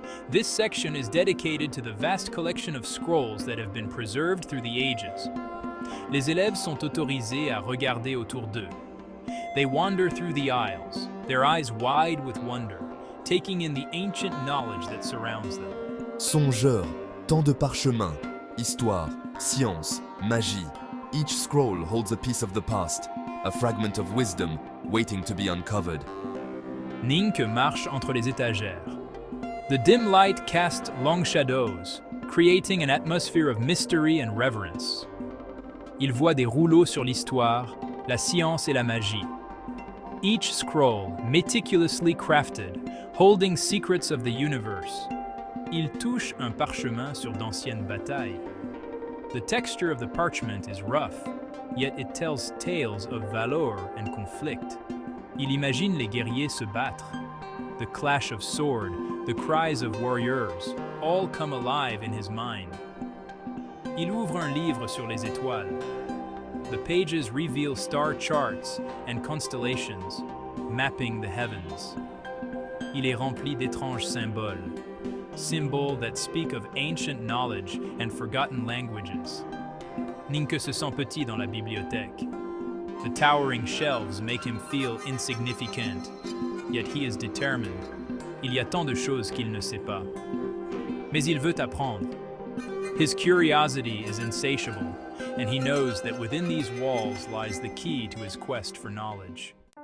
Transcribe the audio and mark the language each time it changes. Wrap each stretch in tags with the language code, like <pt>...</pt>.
<en>This section is dedicated to the vast collection of scrolls that have been preserved through the ages.</en> <fr>Les élèves sont autorisés à regarder autour d'eux.</fr> <en>They wander through the aisles, their eyes wide with wonder, taking in the ancient knowledge that surrounds them.</en> <fr>Songeurs, tant de parchemins, histoire, science, magie.</fr> <en>Each scroll holds a piece of the past, a fragment of wisdom waiting to be uncovered.</en> <fr>Ningke marche entre les étagères.</fr> <en>The dim light casts long shadows, creating an atmosphere of mystery and reverence.</en> <fr>Il voit des rouleaux sur l'histoire, la science et la magie.</fr> <en>Each scroll, meticulously crafted, holding secrets of the universe.</en> <fr>Il touche un parchemin sur d'anciennes batailles.</fr> <en>The texture of the parchment is rough, yet it tells tales of valor and conflict.</en> <fr>Il imagine les guerriers se battre.</fr> <en>The clash of sword, the cries of warriors, all come alive in his mind.</en> <fr>Il ouvre un livre sur les étoiles.</fr> <en>The pages reveal star charts and constellations, mapping the heavens.</en> <fr>Il est rempli d'étranges symboles,</fr> <en>symbols that speak of ancient knowledge and forgotten languages.</en> <fr>Ningke se sent petit dans la bibliothèque.</fr> <en>The towering shelves make him feel insignificant, yet he is determined.</en> <fr>Il y a tant de choses qu'il ne sait pas. Mais il veut apprendre.</fr> <en>His curiosity is insatiable, and he knows that within these walls lies the key to his quest for knowledge.</en>